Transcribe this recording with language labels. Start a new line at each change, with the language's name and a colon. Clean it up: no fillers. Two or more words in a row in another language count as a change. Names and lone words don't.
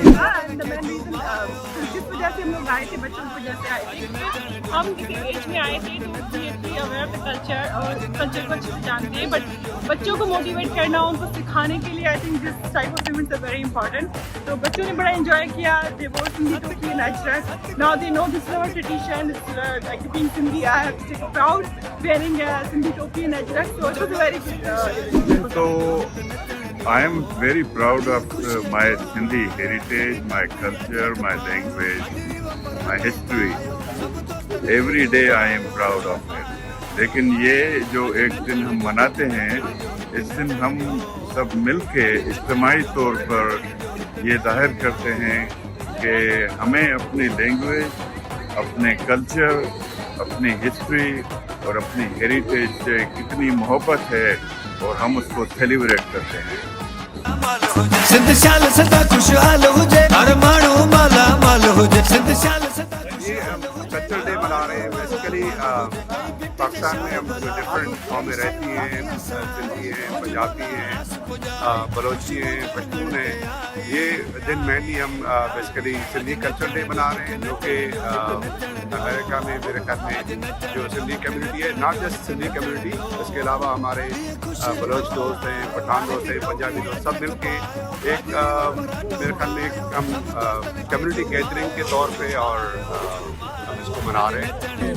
Urdu: جس وجہ سے ہم لوگ آئے تھے، بچوں کی وجہ سے آئے تھے، ہم کسی ایج میں آئے تھے تو
English: we aware of culture
Urdu: اور کلچر کو اچھے سے جانتے ہیں، بٹ بچوں کو موٹیویٹ کرنا، ان کو سکھانے کے لیے
English: I think this type of events are very important.
Urdu: تو بچوں نے بڑا انجوائے کیا,
English: they wore Sindhi topi and Ajrak, now they know this is our tradition, like being Sindhi I have to take proud wearing Sindhi topi and Ajrak, so it was a very good. So I am very proud of my Sindhi heritage, my culture, my language, my history. Every day I am proud of it.
Urdu: لیکن یہ جو ایک دن ہم مناتے ہیں، اس دن ہم سب مل کے اجتماعی طور پر یہ ظاہر کرتے ہیں کہ ہمیں اپنی لینگویج، اپنے کلچر، اپنی ہسٹری اور اپنی ہیریٹیج سے کتنی محبت ہے اور ہم اس کو سیلیبریٹ کرتے ہیں.
Sindhi: सिंध शाल सदा खुशहाल हुजे, हर माण्हू माला माल हुजे। सिंध शाल सदा
Urdu: یہ کلچر ڈے منا رہے ہیں. بیسکلی پاکستان میں ہم ڈیفرنٹ قومیں رہتی ہیں، سندھی ہیں، پنجابی ہیں، بلوچی ہیں، پشتون ہیں. یہ دن مینلی ہم بیسکلی سندھی کلچر ڈے منا رہے ہیں، جو کہ امریکہ میں میرے خیال میں جو سندھی کمیونٹی ہے,
English: not just Sindhi community,
Urdu: اس کے علاوہ ہمارے بلوچ دوست ہیں، پٹھان دوست ہیں، پنجابی دوست، سب مل کے ایک میرے خیال میں ایک ہم کمیونٹی گیدرنگ کے طور پہ اور ہم اس کو منا رہے ہیں.